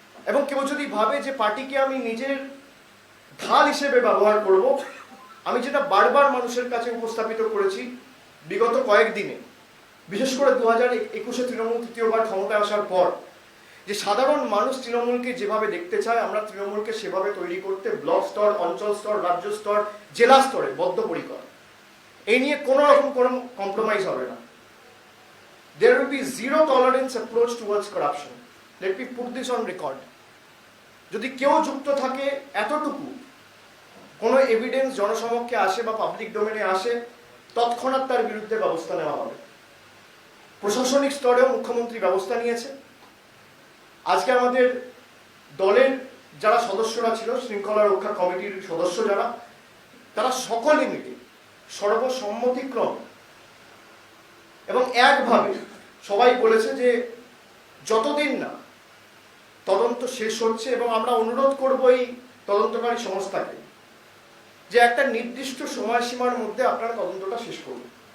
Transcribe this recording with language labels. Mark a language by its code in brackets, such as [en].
[bn] এবং কেউ যদি ভাবে যে পার্টিকে আমি নিজের ঢাল হিসেবে ব্যবহার করব, আমি যেটা বারবার মানুষের কাছে উপস্থাপিত করেছি বিগত কয়েকদিনে, বিশেষ করে 2021-এ তৃণমূল তৃতীয়বার ক্ষমতায় আসার পর, যে সাধারণ মানুষ তৃণমূলকে যেভাবে দেখতে চায় আমরা তৃণমূলকে সেভাবে তৈরি করতে ব্লক স্তর, অঞ্চল স্তর, রাজ্য স্তর, জেলা স্তরে বদ্ধপরিকর। এই নিয়ে কোনো রকম কোনো কম্প্রোমাইজ হবে না। [en] There will be zero tolerance approach towards corruption. Let me put this on record. [bn] যদি কেউ যুক্ত থাকে এতটুকু কোনো এভিডেন্স জনসমক্ষে আসে বা পাবলিক ডোমেনে আসে, তৎক্ষণাৎ তার বিরুদ্ধে ব্যবস্থা নেওয়া হবে। প্রশাসনিক স্তরেও মুখ্যমন্ত্রী ব্যবস্থা নিয়েছে। আজকে আমাদের দলের যারা সদস্যরা ছিল, শৃঙ্খলা রক্ষা কমিটির সদস্য যারা, তারা সকলে মিলে সর্বসম্মতিক্রম এবং একভাবে সবাই বলেছে যে যতদিন না তদন্ত শেষ হচ্ছে, এবং আমরা অনুরোধ করব এই তদন্তকারী সংস্থাকে যে একটা নির্দিষ্ট সময়সীমার মধ্যে আপনারা তদন্তটা শেষ করুন।